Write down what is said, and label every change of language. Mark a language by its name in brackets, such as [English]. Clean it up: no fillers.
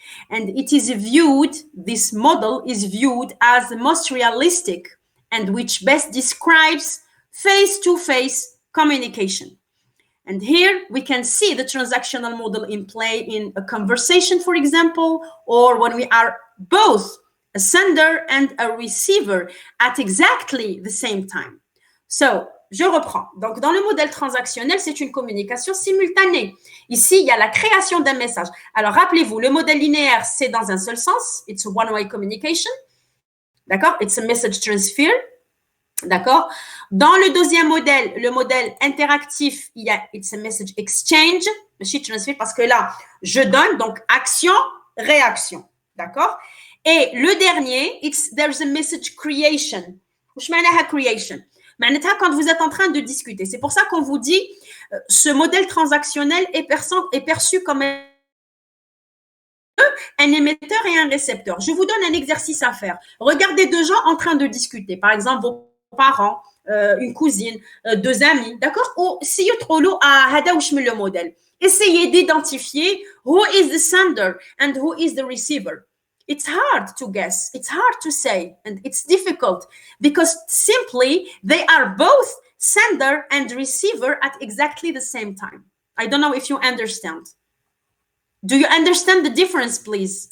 [English] And it is viewed, this model is viewed as the most realistic and which best describes face-to-face communication. And here we can see the transactional model in play in a conversation, for example, or when we are both a sender and a receiver at exactly the same time. [French] So, je reprends. Donc, dans le modèle transactionnel, c'est une communication simultanée. Ici, il y a la création d'un message. Alors, rappelez-vous, le modèle linéaire, c'est dans un seul sens. [English] It's a one-way communication. [French] D'accord? [English] It's a message transfer. D'accord? [French] Dans le deuxième modèle, le modèle interactif, il y a [English] it's a message exchange, message transfer, [French] parce que là, je donne, donc action, réaction. D'accord? Et le dernier, [English] there's a message creation. [Arabic] وش معناها creation? معناتها [French] quand vous êtes en train de discuter. C'est pour ça qu'on vous dit, ce modèle transactionnel est perçu comme un émetteur et un récepteur. Je vous donne un exercice à faire. Regardez deux gens en train de discuter. Par exemple, vos parents, une cousine, deux amis, d'accord? Ou si vous trouvez [Arabic] هذا واش من [French] le modèle. Essayez d'identifier [English] who is the sender and who is the receiver. It's hard to guess. It's hard to say, and it's difficult because simply they are both sender and receiver at exactly the same time. I don't know if you understand. Do you understand the difference, please?